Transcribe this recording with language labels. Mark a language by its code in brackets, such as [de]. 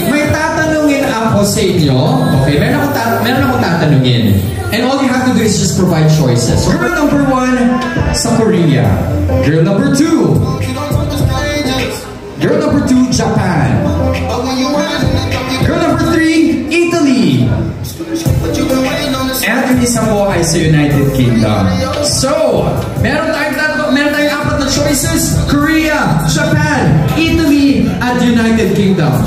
[tl] May tatanungin ako sa inyo. Okay, meron akong tatanungin. [en] And all you have to do is just provide choices. So, girl number 1, sa Korea. Girl number 2. Girl number 2, Japan. Girl number 3, Italy. [tl] At yung isa po ay sa United Kingdom. So, meron tayong apat na choices. Korea, Japan, Italy, at United Kingdom.